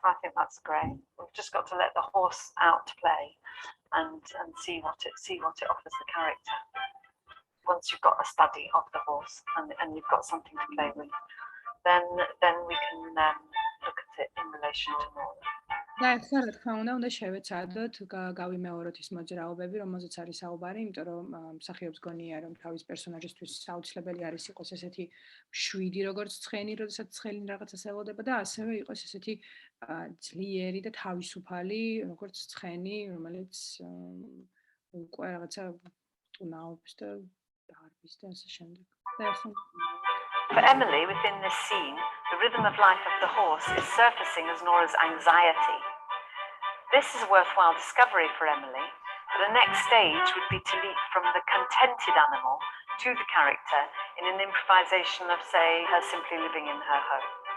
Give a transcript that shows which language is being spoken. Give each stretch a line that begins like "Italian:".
English: I think that's great. We've just got to let the horse out play and see what it offers the character. Once you've got a study of the horse and you've got something to play with, then we can look at it in relation to more.
Georgian: და ახლა რა თქმა უნდა შევეცადოთ გავიმეოროთ ის მოძრაობები, რომელზეც არის საუბარი, იმიტომ რომ მსახიობს გონია რომ თავის პერსონაჟისთვის აუცილებელი არის იყოს ესეთი შვიდი როგორც ცხენი, როდესაც ცხელი რაღაცას ელოდება და ასევე იყოს ესეთი ძლიერი და თავისუფალი როგორც ცხენი, რომელიც უკვე რაღაცა ტუნაობს და დარბის და ასე შემდეგ.
English: For Emily, within this scene, the rhythm of life of the horse is surfacing as Nora's anxiety. This is a worthwhile discovery for Emily, but the next stage would be to leap from the contented animal to the character in an improvisation of, say, her simply living in her home.